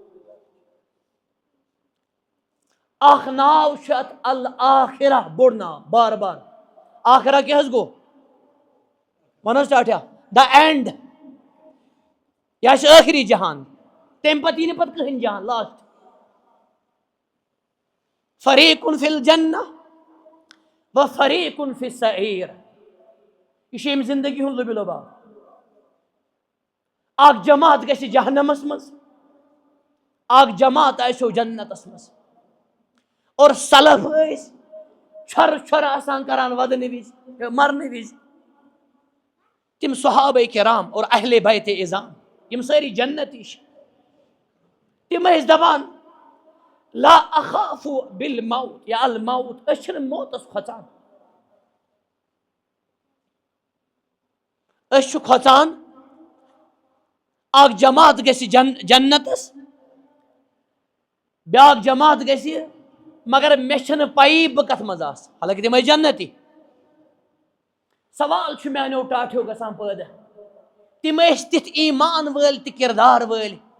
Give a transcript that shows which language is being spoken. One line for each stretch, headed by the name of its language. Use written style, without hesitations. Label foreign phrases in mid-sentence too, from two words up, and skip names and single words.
Kashmiri: اکھ ناو چھُ اتھ الآخرہ بوٚڑ ناو بار بار آخرہ کیاہ حظ گوٚو ون حظ
English: start the end
Kashmiri: یہ چھُ ٲخری جہان تمہِ پتہٕ یی نہٕ پتہٕ کٕہٕنۍ جہان لاسٹ
Arabic: فریقٌ فی الجنہ و فریقٌ فی السعیر
Kashmiri: یہ چھُ امہِ زندگی ہُنٛد لُبہِ لُباب اکھ جماعت گژھِ جہنمس منٛز اکھ جماعت آسیو جنتس منٛز اور سلف ٲسۍ چھۄرٕ چھۄرٕ آسان کران ودنہٕ وِزِ مرنہٕ وِزِ تم صحابہ کرام اور اہل بیت اعظام یم سٲری جنتی چھِ تم ٲسۍ دپان
Arabic: لا اخاف بالموت یا الموت
Kashmiri: أسۍ چھِنہٕ موتس کھۄژان أسۍ چھِ کھۄژان اکھ جماعت گژھِ جنتس بیاکھ جماعت گژھِ مگر مےٚ چھنہٕ پایی بہٕ کتھ منٛز آسہٕ حالانکہ تم ٲسۍ جنتی سوال چھُ میانیو ٹاٹھیو گژھان پٲدٕ تم ٲسۍ تِتھ ایمان وٲلۍ تہِ کردار وٲلۍ